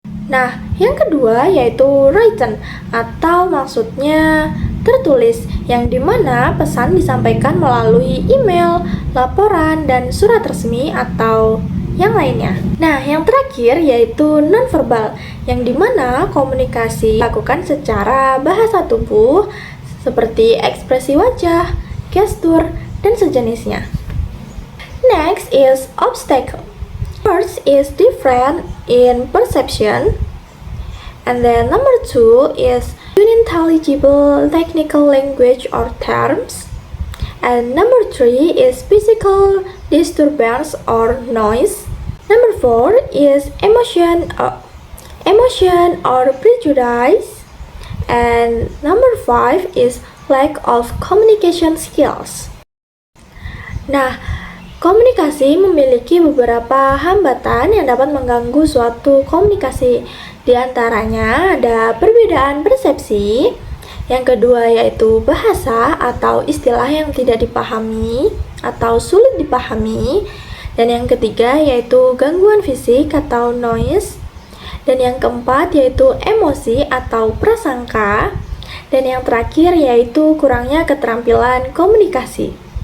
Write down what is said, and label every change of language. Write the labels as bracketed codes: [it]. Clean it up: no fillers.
[id] Nah, yang kedua yaitu written atau maksudnya tertulis, yang dimana pesan disampaikan melalui email, laporan, dan surat resmi atau yang lainnya. Nah, yang terakhir yaitu nonverbal, yang dimana komunikasi dilakukan secara bahasa tubuh seperti ekspresi wajah, gestur, dan sejenisnya. [en] Next is obstacle. First is different in perception, and then number two is unintelligible technical language or terms, and number three is physical disturbance or noise. Number four is emotion or prejudice, and number five is lack of communication skills. [id] Nah, komunikasi memiliki beberapa hambatan yang dapat mengganggu suatu komunikasi. Di antaranya ada perbedaan persepsi, yang kedua yaitu bahasa atau istilah yang tidak dipahami atau sulit dipahami, dan yang ketiga yaitu gangguan fisik atau noise, dan yang keempat yaitu emosi atau prasangka, dan yang terakhir yaitu kurangnya keterampilan komunikasi.